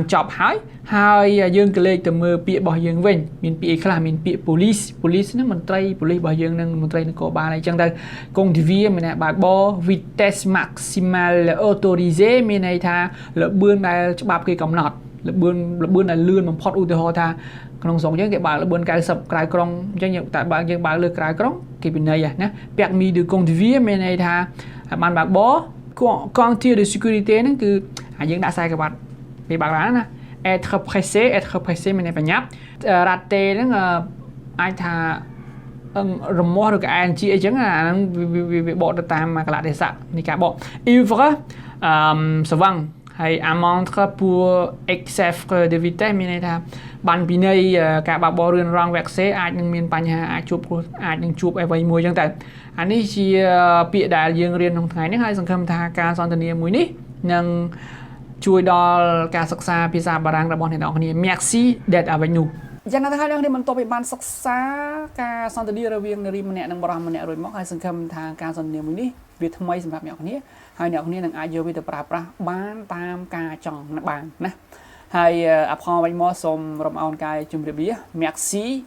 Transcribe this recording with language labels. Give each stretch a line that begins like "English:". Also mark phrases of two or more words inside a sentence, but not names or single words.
Khmer: ចប់ហើយយើងក៏លេខទៅមើលពាក្យរបស់យើងវិញមានពាក្យអីខ្លះមានពាក្យប៉ូលីសហ្នឹងមន្ត្រីប៉ូលីសរបស់យើងនឹងមន្ត្រីនគរបាលអីចឹងទៅ conduire មានន័យបើកបរ
French: vitesse maximale autorisée
Khmer: មានន័យថាល្បឿនដែលច្បាប់គេកំណត់ល្បឿនដែលលឿនបំផុតឧទាហរណ៍ថាក្នុងស្រុកយើង គេបើកល្បឿន90ក្រៅក្រុងអញ្ចឹងតែបើយើងបើកលើក្រៅក្រុងគេពិន័យណា
French: permis de conduire
Khmer: មានន័យថាបានបើកបរ
French: Quand de sécurité
Khmer: ហ្នឹងគឺយើងដាក់ខ្សែក្រវ៉ាត់ពេលបើកឡានណា
French: être pressé
Khmer: មានន័យប ញ្ញាប់ raté ហ្នឹងអាចថារមាស់ឬក៏ ing អីចឹងអាហ្នឹងវាបកទៅតាមកលៈទេសៈនៃការបក ivre ស្វឹងហើយ
French: amende pour excès de vitesse
Khmer: មានន័យថា បានពិន័យការបើកបររឿងរងវ៉ាក់សេអាចនឹងមានបញ្ហាអាចនឹងជួបអ្វីមួយចឹងទៅអានេះជាពាក្យដែលយើង រៀនក្នុងថ្ងៃនេះហើយសង្ឃឹមថាការសន្ទនាមួយនេះនឹងជួយដល់ការសិក្សាភាសាបារាំងរបស់អ្នកនរគ្នា
French: Merci d'être avec nous
Khmer: យ៉ាងណាទៅហើយអ្នកនេះបន្តពីបានសិក្សាការសន្ទនារវាងនារីម្នាក់និងបរិសម្នាក់រួចមកហើយសង្ឃឹមថាការសន្ទនាមួយនេះវាថ្មីសម្រាប់អ្នកនរគ្នាហើយអ្នកនរគ្នានឹងអាចយកវាទៅប្រើប្រាស់បានតាមការចង់បានណាហើយ
French: Apprendre avec moi
Khmer: សូមរំអរកាយជម្រាបលា Merci